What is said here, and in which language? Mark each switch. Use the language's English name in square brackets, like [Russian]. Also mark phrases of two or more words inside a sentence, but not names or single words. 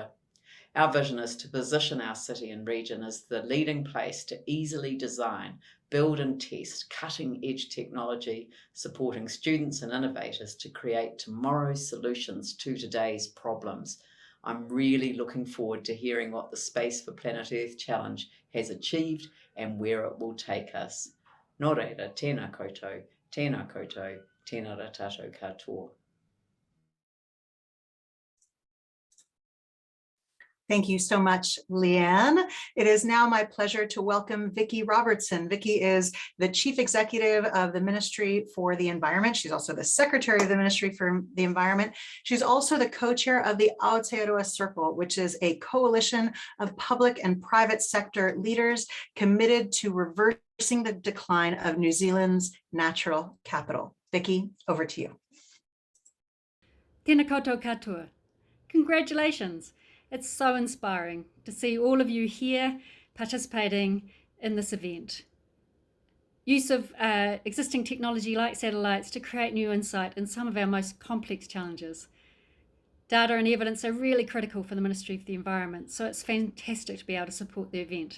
[English] Our vision is to position our city and region as the leading place to easily design, build and test cutting-edge technology, supporting students and innovators to create tomorrow's solutions to today's problems. I'm really looking forward to hearing what the Space for Planet Earth Challenge has achieved and where it will take us. [Māori] Nō reira, tēnā koutou, tēnā koutou, tēnā rā tātou katoa. [English] Thank you so much, Leanne. It is now my pleasure to welcome Vicky Robertson. Vicky is the Chief Executive of the Ministry for the Environment. She's also the Secretary of the Ministry for the Environment. She's also the co-chair of the Aotearoa Circle, which is a coalition of public and private sector leaders committed to reversing the decline of New Zealand's natural capital. Vicky, over to you. [Māori] Tēnā koutou katoa. [English] Congratulations. It's so inspiring to see all of you here participating in this event. Use of existing technology like satellites to create new insight in some of our most complex challenges. Data and evidence are really critical for the Ministry for the Environment, so it's fantastic to be able to support the event.